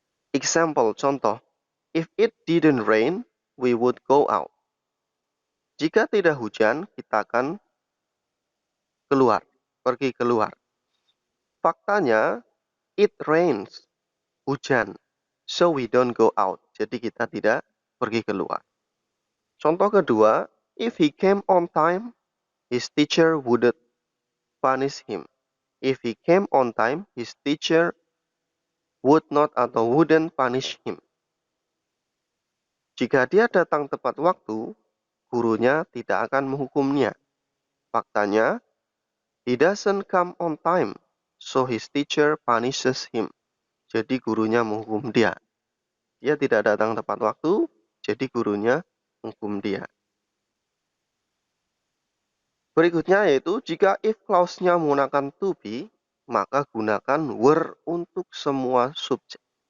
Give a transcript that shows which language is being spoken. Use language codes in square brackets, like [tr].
[en] Example, [id] contoh, [en] if it didn't rain, we would go out. [id] Jika tidak hujan, kita akan pergi keluar. Faktanya, [en] it rains, [id] hujan, [en] so we don't go out. [id] Jadi kita tidak pergi keluar. Contoh kedua, [en] if he came on time, his teacher wouldn't punish him. If he came on time, his teacher would not atau wouldn't punish him. [id] Jika dia datang tepat waktu, gurunya tidak akan menghukumnya. Faktanya, [en] he doesn't come on time, so his teacher punishes him. [id] Jadi gurunya menghukum dia. Dia tidak datang tepat waktu, jadi gurunya menghukum dia. Berikutnya yaitu jika if clause-nya menggunakan to be, maka gunakan were untuk semua subjek.